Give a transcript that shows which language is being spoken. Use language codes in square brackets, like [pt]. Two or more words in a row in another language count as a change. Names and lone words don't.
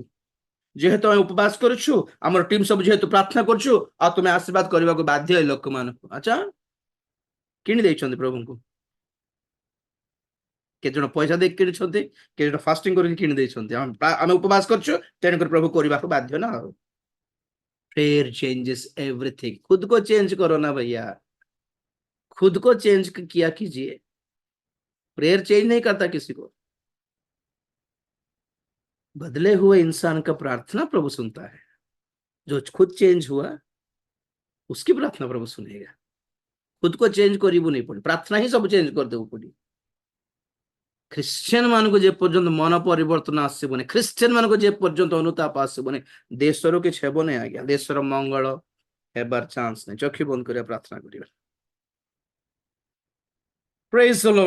[or] ଯେହେତୁ ଆମେ ଉପବାସ କରୁଛୁ, ଆମର ଟିମ୍ ସବୁ ଯେହେତୁ ପ୍ରାର୍ଥନା କରୁଛୁ, ଆଉ ତୁମେ ଆଶୀର୍ବାଦ କରିବାକୁ ବାଧ୍ୟ ଏ ଲୋକମାନଙ୍କୁ। ଆଚ୍ଛା, କିଣି ଦେଇଛନ୍ତି ପ୍ରଭୁଙ୍କୁ। କେତେ ଜଣ ପଇସା ଦେଇକି କିଣିଛନ୍ତି, କେତେ ଜଣ ଫାଷ୍ଟିଂ କରିକି କିଣି ଦେଇଛନ୍ତି। ଆମେ ଉପବାସ କରୁଛୁ, ତେଣୁକରି ପ୍ରଭୁ କରିବାକୁ ବାଧ୍ୟ ନା। [en] ଆଉ prayer changes everything. [hi] खुद को चेंज करो ना भैया, खुद को चेंज किया कीजिए। प्रेयर चेंज नहीं करता किसी को, बदले हुए इंसान का प्रार्थना प्रभु सुनता है। जो खुद चेंज हुआ उसकी प्रार्थना प्रभु सुनेगा। खुद को चेंज करू नहीं पड़े, प्रार्थना ही सब चेंज कर देव पड़ी। [or] ଖ୍ରୀଷ୍ଟିଆନ ମାନଙ୍କୁ ଯେ ପର୍ଯ୍ୟନ୍ତ ମନ ପରିବର୍ତ୍ତନ ଆସିବନି, ଖ୍ରୀଷ୍ଟିଆନ ମାନଙ୍କୁ ଯେ ପର୍ଯ୍ୟନ୍ତ ଅନୁତାପ ଆସିବନି, ଦେଶର କିଛି ହେବ ନାହିଁ ଆଜ୍ଞା। ଦେଶର ମଙ୍ଗଳ ହେବାର ଚାନ୍ସ ନାହିଁ। ଚକ୍ଷୁ ବନ୍ଦ କରିବା, ପ୍ରାର୍ଥନା କରିବା। [en] praise the Lord.